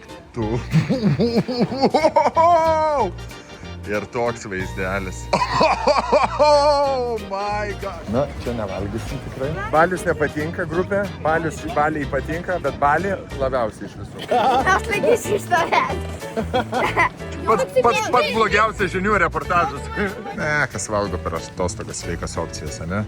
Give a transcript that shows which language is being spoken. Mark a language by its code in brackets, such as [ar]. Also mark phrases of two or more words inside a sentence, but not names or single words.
[lt] Tu. Ir toks vaizdelis. [en] Oh my god. [lt] Na, čia nevalgysim tikrai. Balius nepatinka grupė, Baliai patinka, bet Bali labiausiai iš visų. Aš laikysiu iš tavęs. Pats blogiausias žinių reportažas. Ne, kas valgo per atostogas, sveikas opcijas, ne?